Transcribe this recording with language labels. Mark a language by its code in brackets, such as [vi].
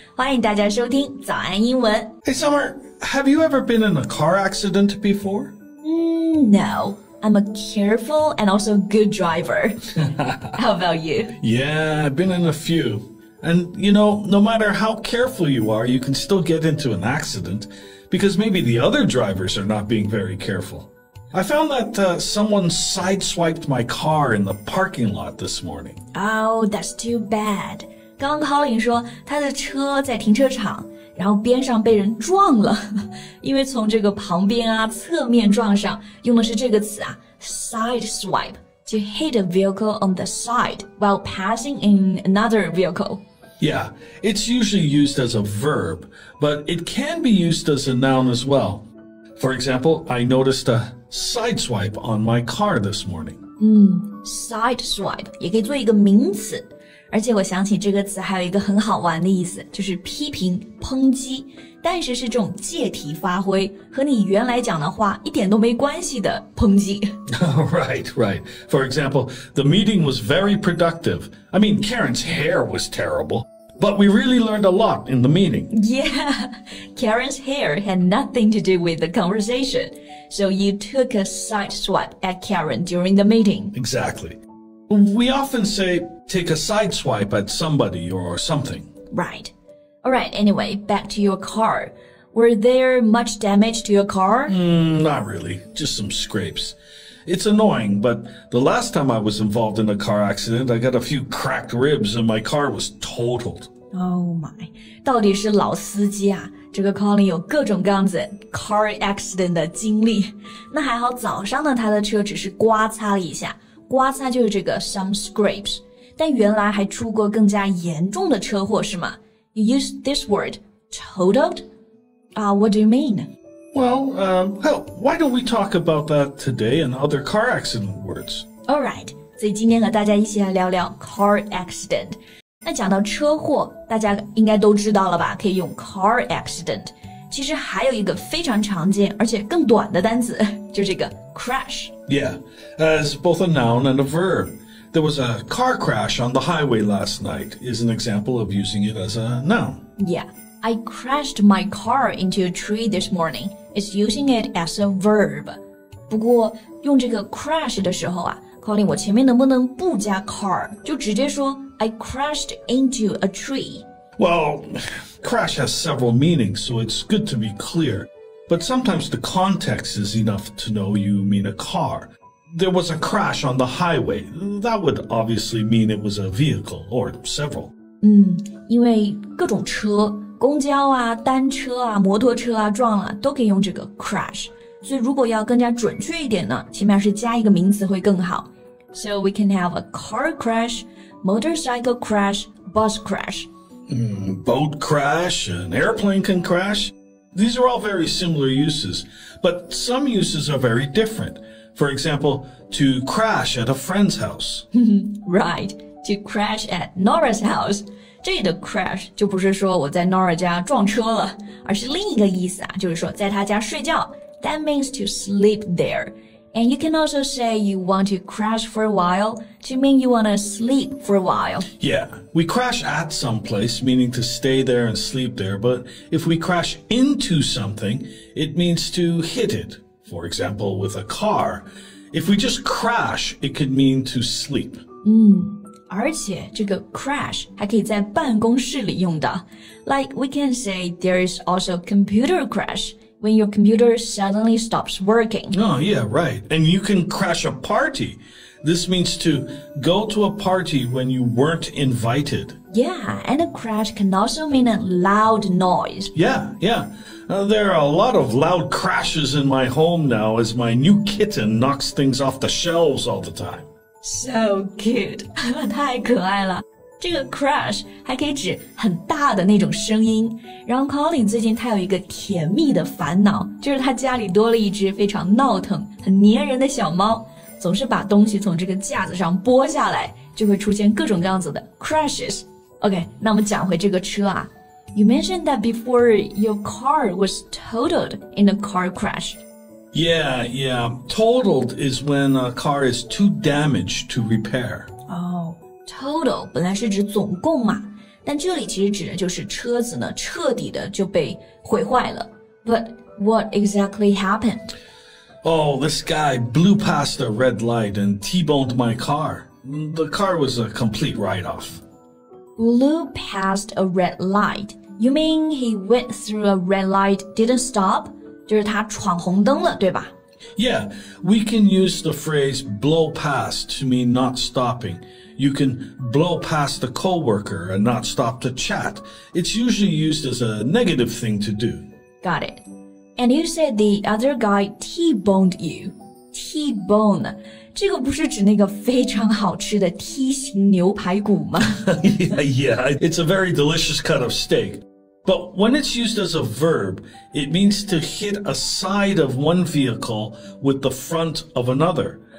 [zh] 欢迎大家收听早安英文。 [en] Hey, Summer, have you ever been in a car accident before? No. I'm a careful and also good driver. How about you? Yeah, I've been in a few. And, you know, no matter how careful you are, you can still get into an accident because maybe the other drivers are not being very careful.I found that someone sideswiped my car in the parking lot this morning. Oh, that's too bad. [zh] 刚刚 Colin 说他的车在停车场，然后边上被人撞了，因为从这个旁边啊、侧面撞上，用的是这个词啊 ，sideswipe, [en] to hit a vehicle on the side while passing in another vehicle. Yeah, it's usually used as a verb, but it can be used as a noun as well.For example, I noticed a sideswipe on my car this morning. [zh] Sideswipe 也可以做一个名词，而且我想起这个词还有一个很好玩的意思，就是批评、抨击，但是是这种借题发挥，和你原来讲的话一点都没关系的抨击。 [en] Right. For example, the meeting was very productive. I mean, Karen's hair was terrible.But we really learned a lot in the meeting. Yeah, Karen's hair had nothing to do with the conversation. So you took a side swipe at Karen during the meeting. Exactly. We often say, take a side swipe at somebody or something. Right. All right, anyway, back to your car. Were there much damage to your car? Not really, just some scrapes.It's annoying, but the last time I was involved in a car accident, I got a few cracked ribs and my car was totaled. Oh my, [zh] 到底是老司机啊，这个 Colin 有各种各样子 car accident 的经历。那还好早上呢，他的车只是刮擦了一下，刮擦就是这个 some scrapes。但原来还出过更加严重的车祸是吗？ [en] You use this word, totaled? What do you mean?Well, why don't we talk about that today and other car accident words? All right. [zh] 所以今天和大家一起来聊聊 car accident. 那讲到车祸，大家应该都知道了吧？可以用 car accident. 其实还有一个非常常见而且更短的单词，就是这个 crash. [en] Yeah, as both a noun and a verb. There was a car crash on the highway last night is an example of using it as a noun. Yeah.I crashed my car into a tree this morning. It's using it as a verb. 不过用这个 crash 的时候啊 Colin 我前面能不能不加 car 就直接说 I crashed into a tree? Well, crash has several meanings, so it's good to be clear. But sometimes the context is enough to know you mean a car. There was a crash on the highway. That would obviously mean it was a vehicle or several. [zh] 因为各种车公交啊、单车啊、摩托车啊撞了都可以用这个 crash， 所以如果要更加准确一点呢，前面是加一个名词会更好。 [en] So we can have a car crash, motorcycle crash, bus crash. Boat crash, an airplane can crash. These are all very similar uses, but some uses are very different. For example, to crash at a friend's house. Right, to crash at Nora's house. [zh] 这里的 crash 就不是说我在 Nora 家撞车了，而是另一个意思啊，就是说在他家睡觉。 [en] That means to sleep there. And you can also say you want to crash for a while to mean you want to sleep for a while. Yeah, we crash at some place, meaning to stay there and sleep there. But if we crash into something, it means to hit it. For example, with a car. If we just crash, it could mean to sleep. [zh] 而且这个 crash 还可以在办公室里用的 [en] Like we can say there is also computer crash when your computer suddenly stops working. Oh, yeah, right. And you can crash a party. This means to go to a party when you weren't invited. Yeah, and a crash can also mean a loud noise. Yeah. There are a lot of loud crashes in my home now as my new kitten knocks things off the shelves all the time.So cute. [zh] 太可爱了。这个 crash 还可以指很大的那种声音。然后 Colin 最近他有一个甜蜜的烦恼，就是他家里多了一只非常闹腾、很粘人的小猫，总是把东西从这个架子上拨下来，就会出现各种各样子的 crashes. OK, 那我们讲回这个车啊。 [en] You mentioned that before your car was totaled in a car crash. Yeah. Totaled is when a car is too damaged to repair. [zh] Total 本来是指总共嘛，但这里其实指的就是车子呢彻底的就被毁坏了。 [en] But what exactly happened? Oh, this guy blew past a red light and T-boned my car. The car was a complete write-off. Blew past a red light. You mean he went through a red light, didn't stop? [zh] 就是他闯红灯了，对吧？ [en] Yeah, we can use the phrase blow past to mean not stopping. You can blow past a coworker and not stop to chat. It's usually used as a negative thing to do. Got it. And you said the other guy T-boned you. [zh] T-bone, 这个不是指那个非常好吃的梯形牛排骨吗？ [en] Yeah, it's a very delicious cut of steak. But when it's used as a verb, it means to hit a side of one vehicle with the front of another.